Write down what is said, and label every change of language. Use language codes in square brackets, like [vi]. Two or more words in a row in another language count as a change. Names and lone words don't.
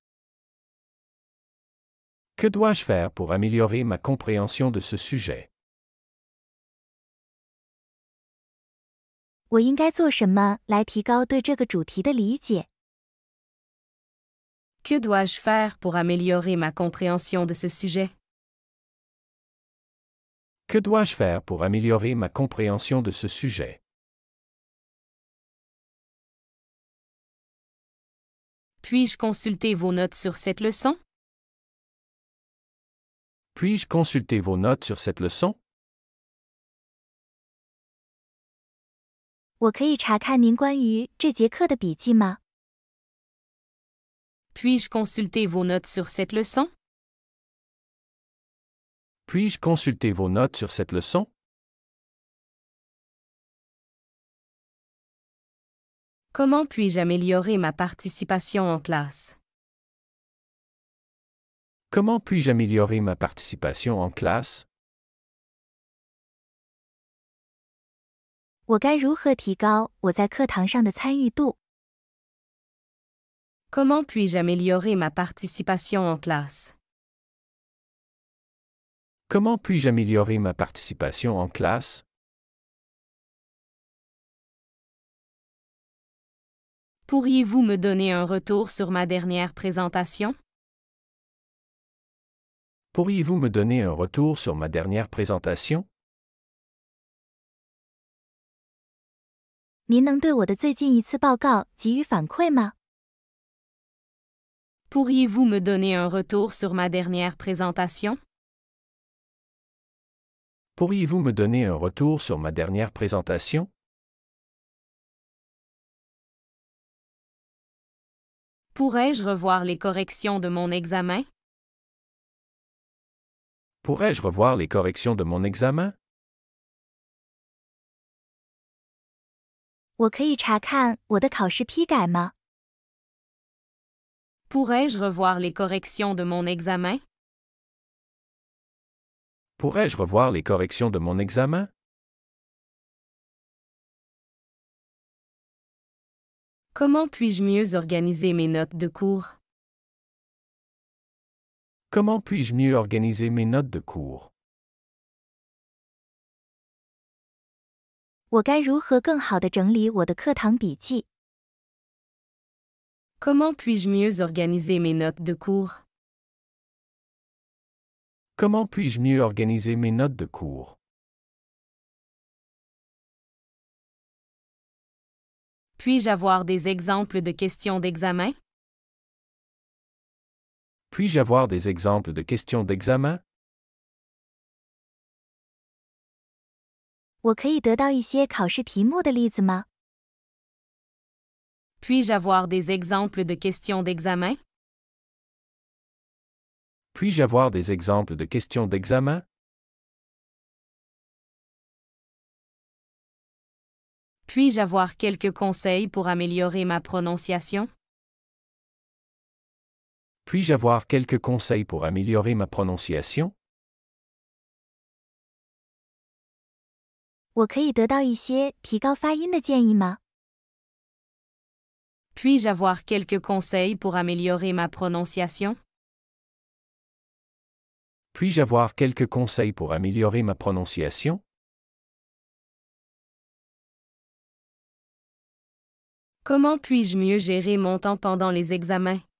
[fr] Que dois-je faire pour améliorer ma compréhension de ce sujet? [zh] 我应该做什么来提高对这个主题的理解？ [fr] Que dois-je faire pour améliorer ma compréhension de ce sujet? Que dois-je faire pour améliorer ma compréhension de ce sujet? Puis-je consulter vos notes sur cette leçon? Puis-je consulter vos notes sur cette leçon? [zh] 我可以查看您关于这节课的笔记吗？ [fr] Puis-je consulter vos notes sur cette leçon? Puis-je consulter vos notes sur cette leçon? Comment puis-je améliorer ma participation en classe? Comment puis-je améliorer ma participation en classe? [zh] 我该如何提高我在课堂上的参与度？ [fr] Comment puis-je améliorer ma participation en classe? Comment puis-je améliorer ma participation en classe? Pourriez-vous me donner un retour sur ma dernière présentation? Pourriez-vous me donner un retour sur ma dernière présentation? [zh] 您能对我的最近一次报告给予反馈吗？ [fr] Pourriez-vous me donner un retour sur ma dernière présentation? Pourriez-vous me donner un retour sur ma dernière présentation? Pourrais-je revoir les corrections de mon examen? Pourrais-je revoir les corrections de mon examen? [zh] 我可以查看我的考试批改吗？ [fr] Pourrais-je revoir les corrections de mon examen? Pourrais-je revoir les corrections de mon examen? Comment puis-je mieux organiser mes notes de cours? Comment puis-je mieux organiser mes notes de cours? [zh] 我该如何更好地整理我的课堂笔记？ [fr] Comment puis-je mieux organiser mes notes de cours? Comment puis-je mieux organiser mes notes de cours? Puis-je avoir des exemples de questions d'examen? Puis-je avoir des exemples de questions d'examen? [zh] 我可以得到一些考试题目的例子吗？ [fr] Puis-je avoir des exemples de questions d'examen? Puis-je avoir des exemples de questions d'examen? Puis-je avoir quelques conseils pour améliorer ma prononciation? Puis-je avoir quelques conseils pour améliorer ma prononciation? [zh] 我可以得到一些提高发音的建议吗？ [fr] Puis-je avoir quelques conseils pour améliorer ma prononciation? Puis-je avoir quelques conseils pour améliorer ma prononciation? Comment puis-je mieux gérer mon temps pendant les examens?